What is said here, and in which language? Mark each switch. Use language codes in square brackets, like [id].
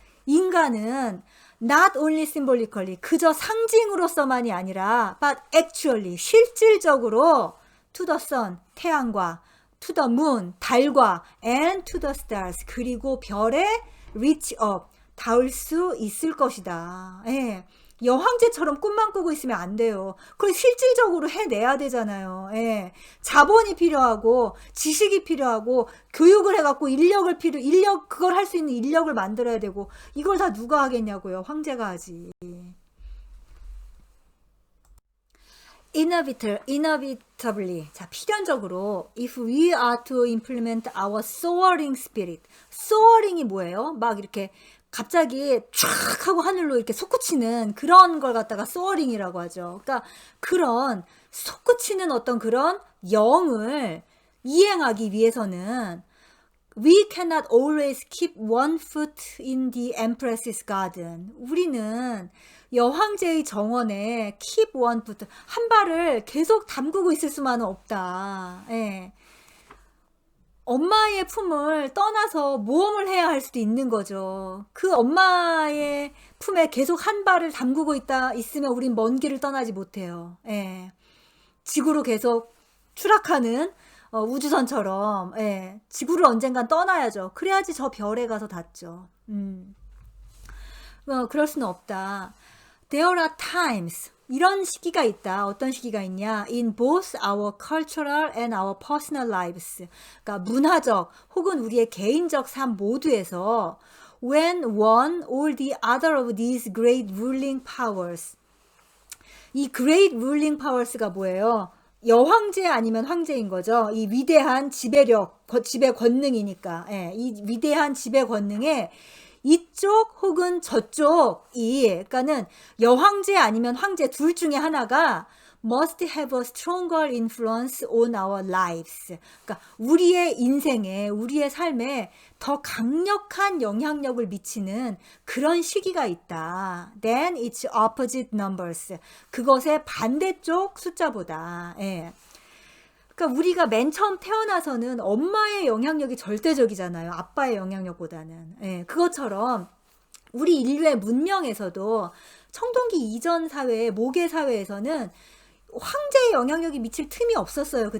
[ko] 인간은 [en] not only symbolically, [ko] 그저 상징으로서만이 아니라 [en] but actually, [ko] 실질적으로 [en] to the sun, [ko] 태양과 [en] to the moon, [ko] 달과 [en] and to the stars, [ko] 그리고 별에 [en] reach up, [ko] 닿을 수 있을 것이다. 예. 여황제처럼 꿈만 꾸고 있으면 안 돼요. 그걸 실질적으로 해내야 되잖아요. 예. 자본이 필요하고 지식이 필요하고 교육을 해갖고 인력 그걸 할 수 있는 인력을 만들어야 되고 이걸 다 누가 하겠냐고요. 황제가 하지. [en] inevitably. [ko] 자, 필연적으로 [en] if we are to implement our soaring spirit. [ko] soaring이 뭐예요? 막 이렇게 갑자기 촥 하고 하늘로 이렇게 솟구치는 그런 걸 갖다가 soaring이라고 하죠. 그러니까 그런 솟구치는 어떤 그런 영을 이행하기 위해서는 [en] we cannot always keep one foot in the empress's garden. [ko] 우리는 여황제의 정원에 [en] keep one foot, [ko] 한 발을 계속 담그고 있을 수만은 없다. 예. 엄마의 품을 떠나서 모험을 해야 할 수도 있는 거죠. 그 엄마의 품에 계속 한 발을 담그고 있으면 우린 먼 길을 떠나지 못해요. 예. 지구로 계속 추락하는 우주선처럼, 예. 지구를 언젠간 떠나야죠. 그래야지 저 별에 가서 닿죠. 그럴 수는 없다. [en] There are times, [ko] 이런 시기가 있다. 어떤 시기가 있냐? [en] In both our cultural and our personal lives. [ko] 그러니까 문화적 혹은 우리의 개인적 삶 모두에서 [en] when one or the other of these great ruling powers. [ko] 이 [en] great ruling powers [ko] 가 뭐예요? 여황제 아니면 황제인 거죠. 이 위대한 지배력, 지배 권능이니까. 예, 이 위대한 지배 권능에 이쪽 혹은 저쪽이, 그러니까는 여황제 아니면 황제 둘 중에 하나가 [en] must have a stronger influence on our lives. [ko] 그러니까 우리의 인생에, 우리의 삶에 더 강력한 영향력을 미치는 그런 시기가 있다. [en] Then its opposite numbers. [ko] 그것의 반대쪽 숫자보다. 예. 그러니까 우리가 맨 처음 태어나서는 엄마의 영향력이 절대적이잖아요. 아빠의 영향력보다는. 예, 그것처럼 우리 인류의 문명에서도 청동기 이전 사회, 모계 사회에서는 황제의 영향력이 미칠 틈이 없었어요.